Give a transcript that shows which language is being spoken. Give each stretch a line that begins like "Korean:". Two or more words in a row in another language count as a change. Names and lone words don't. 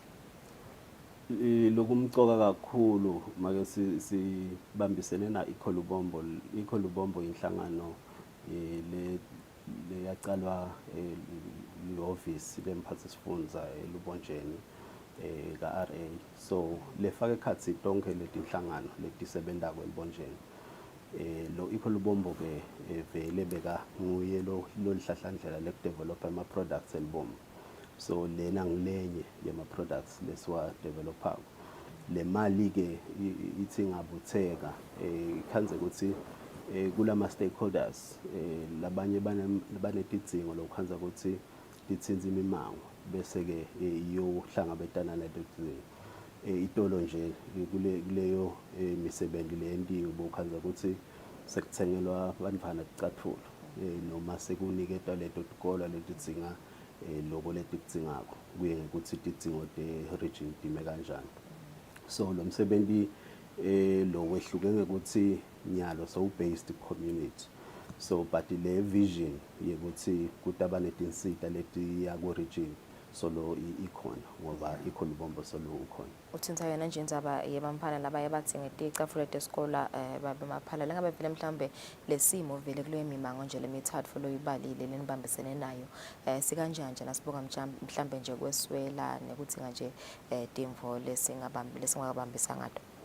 Swati: Lokumcoka kakhulu make sibambisene na iKholubombo inhlangano le yaqalwa ihhovisi lemphathisifundza elubonjeni ka-RA. So lefake ekhatsi tonke letinhlangano letisebentako elibonjeni. Lo iKholubombo ke vele beka nguye lo lihlahlandlela lekudevelopha ama-products elibombo. So lena ngilenye yama-products lesiwa-developako. Le mali ke ithi ngabutheka ikhanze ukuthi kulama-stakeholders labanye banetidzingo lokukhanza ukuthi lithinze imimango bese-ke iyohlangabetana netidzingo. Itolo nje kuleyo misebenzi leyentiwe bokhanza ukuthi sekuthengelwa abantwana ticatfulo noma sekuniketwa leto tikolo letidzinga loko letikudzingako kuye ngekuthi tidzingo te-region time kanjani. So lo msebenzi lo wehluke ngekuthi nyalo so-
English: based community. So but
Swati: le vision yekuthi kutaba netinsita letiya ku-region solo ikhona ngoba iKholubombo solo ukhona. Uthinta yena nje indzaba yebamphana labaye batsinge ticatfulo tesikole babemaphala lengabe vele mhlambe lesimo vele kuleyo mimango nje lemithatfu loyibalile lenibambisene nayo sikanjani nje nasibuka mhlambe nje kweswela nekutsinga nje timvo lesingabambisa ngato.